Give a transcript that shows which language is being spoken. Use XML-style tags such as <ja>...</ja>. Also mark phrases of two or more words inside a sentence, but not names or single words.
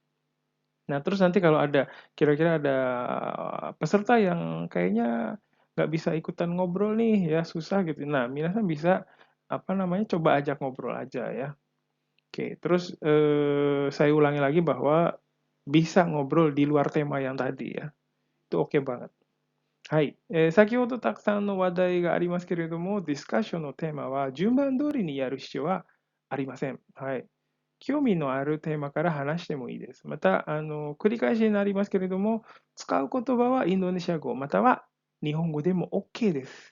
<id>Nah, terus nanti kalau ada kira-kira ada peserta yang kayaknya nggak bisa ikutan ngobrol nih ya, susah gitu. Nah, minasan bisa apa namanya coba ajak ngobrol aja ya. Oke, terus saya ulangi lagi bahwa bisa ngobrol di luar tema yang tadi ya. Itu oke banget.</id> <ja>はい。先ほどたくさんの話題がありますけれども、ディスカッションのテーマは順番通りにやる必要はありません。はい。興味のあるテーマから話してもいいです。また、繰り返しになりますけれども、使う言葉はインドネシア語または日本語でも OK です。</ja>